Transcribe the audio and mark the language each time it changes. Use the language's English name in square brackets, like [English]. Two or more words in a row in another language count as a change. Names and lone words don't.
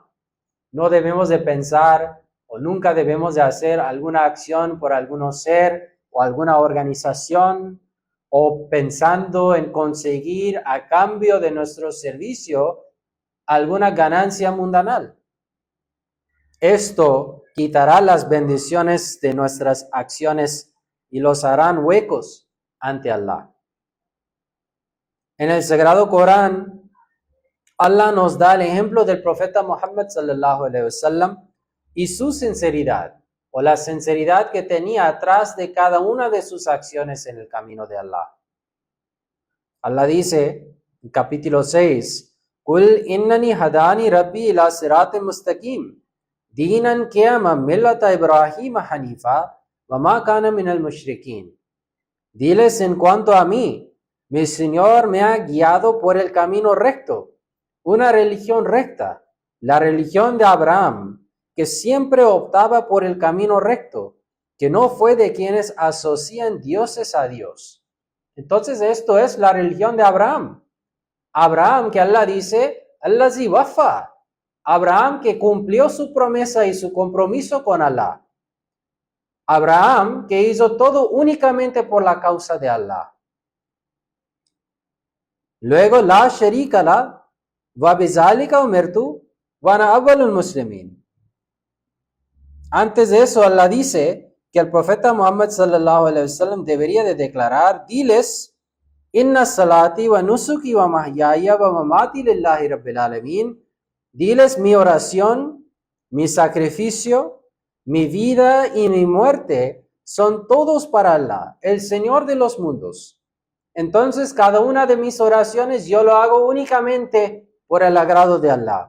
[Spanish] No debemos de pensar o nunca debemos de hacer alguna acción por algún ser o alguna organización o pensando en conseguir a cambio de nuestro servicio alguna ganancia mundanal. Esto quitará las bendiciones de nuestras acciones y los harán huecos ante Allah. En el Sagrado Corán, Allah nos da el ejemplo del profeta Muhammad [Arabic] صلى الله عليه وسلم [Spanish] y su sinceridad o la sinceridad que tenía atrás de cada una de sus acciones en el camino de Allah. Allah dice en capítulo 6, [Arabic] قل إنني هداني ربي إلى صراط مستقيم دينا قيما ملة إبراهيم حنيفا وما كان من المشركين. [Spanish] Diles en cuanto a mí, mi Señor me ha guiado por el camino recto, una religión recta, la religión de Abraham, que siempre optaba por el camino recto, que no fue de quienes asocian dioses a Dios. Entonces esto es la religión de Abraham. Abraham que Allah dice, [Arabic] الذي وفى. [Spanish] Abraham que cumplió su promesa y su compromiso con Allah. Abraham que hizo todo únicamente por la causa de Allah. [Arabic] Luego, لا شريك له وبذلك أمرت وأنا أول المسلمين. [Spanish] Antes de eso, Allah dice que el profeta Muhammad [Arabic] صلى الله عليه وسلم [Spanish] debería de declarar, diles, [Arabic] إن صلاتي ونسكي ومحياي ومماتي لله رب العالمين. [Spanish] Diles mi oración, mi sacrificio, mi vida y mi muerte son todos para Allah, el Señor de los mundos. Entonces, cada una de mis oraciones yo lo hago únicamente por el agrado de Allah.